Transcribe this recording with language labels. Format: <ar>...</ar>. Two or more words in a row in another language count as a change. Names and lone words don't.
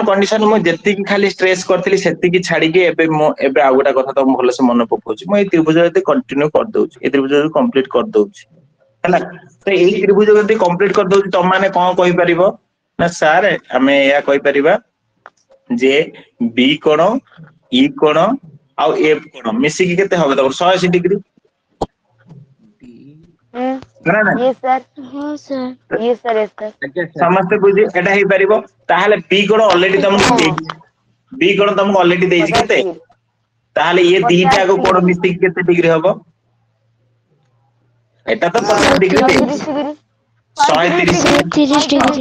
<or>କଣ୍ଡିସନ ମୁଁ ଯେତିକି ଖାଲି ଷ୍ଟ୍ରେସ୍ କରିଥିଲି ସେତିକି ଛାଡିକି ଏବେ ଆଉ ଗୋଟେ କଥା ତମ ଭଲସେ ମନେ ପକଉଛି ମୁଁ ଏଇ ତ୍ରିଭୁଜ ଯଦି କଣ୍ଟିନ୍ୟୁ କରିଦଉଛି ଏଇ ତ୍ରିଭୁଜ ଯଦି କମ୍ପ୍ଲିଟ କରିଦଉଛି ହେଲା ତ ଏଇ ତ୍ରିଭୁଜ ଯଦି କମ୍ପ୍ଲିଟ କରିଦଉଛି ତମ ମାନେ କଣ କହିପାରିବ ନା ସାର୍ ଆମେ ଏହା କହିପାରିବା ଯେ ବି କୋଣ ଇ କୋଣ ଆଉ ଏଫ କୋଣ ମିଶିକି କେତେ ହବ ତମର 180 ଡିଗ୍ରୀ। ନା ନା</or> <en>Yes sir.</en> <or>ହଁ ସାର୍।</or> <en>Yes sir. Yes sir.</en> <or>ଆଜ୍ଞା ସାର୍ ସମସ୍ତେ ବୁଝି ଏଟା ହେଇପାରିବ ତାହେଲେ ବି କୋଣ ଅଲରେଡି ତମକୁ ଦେଇଛି ବି କୋଣ ତମକୁ ଅଲରେଡି ଦେଇଛି 50 କେତେ ଡିଗ୍ରୀ ତାହେଲେ ଇଏ 50 ଦିଟାକୁ କୋଣ ଡିଗ୍ରୀ ମିଶିକି କେତେ ଡିଗ୍ରୀ ହବ ଏଟା ତ 50 ଡିଗ୍ରୀ 130 ଦେଇଛି ଡିଗ୍ରୀ 130 ଶହେ ଡିଗ୍ରୀ ତିରିଶ ଡିଗ୍ରୀ।</or>